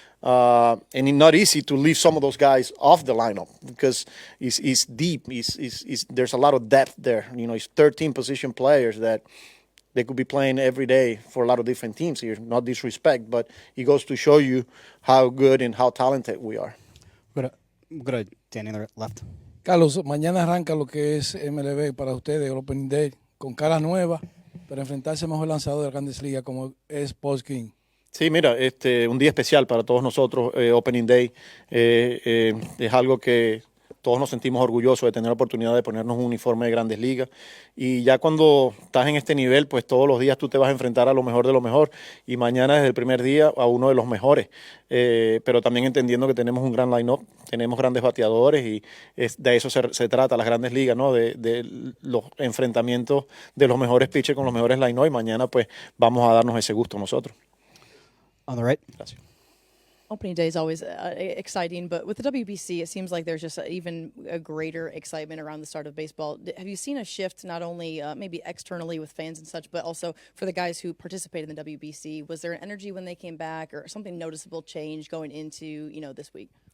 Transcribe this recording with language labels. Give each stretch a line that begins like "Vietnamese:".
English: And it's not easy to leave some of those guys off the lineup because it's deep. There's a lot of depth there. You know, it's 13 position players that they could be playing every day for a lot of different teams here. Not disrespect, but it goes to show you how good and how talented we are. We'll go to Danny on the left.
Spanish: Carlos, mañana arranca lo que es MLB para ustedes, el Opening Day, con caras nuevas, para enfrentarse al mejor lanzador de las Grandes Ligas como es Paul King. Sí, mira, un día especial para todos nosotros, Opening Day. Es algo que todos nos sentimos orgullosos de tener la oportunidad de ponernos un uniforme de Grandes Ligas. Y ya cuando estás en este nivel, pues todos los días tú te vas a enfrentar a lo mejor de lo mejor. Y mañana desde el primer día a uno de los mejores. Pero también entendiendo que tenemos un gran line-up, tenemos grandes bateadores y de eso se trata las Grandes Ligas, ¿no? De los enfrentamientos de los mejores pitchers con los mejores line-up. Y mañana pues vamos a darnos ese gusto nosotros.
English: On the right.
Spanish: Gracias.
English: Opening day is always exciting, but with the WBC, it seems like there's just even a greater excitement around the start of baseball. Have you seen a shift not only maybe externally with fans and such, but also for the guys who participated in the WBC? Was there an energy when they came back or something noticeable change going into, you know, this week?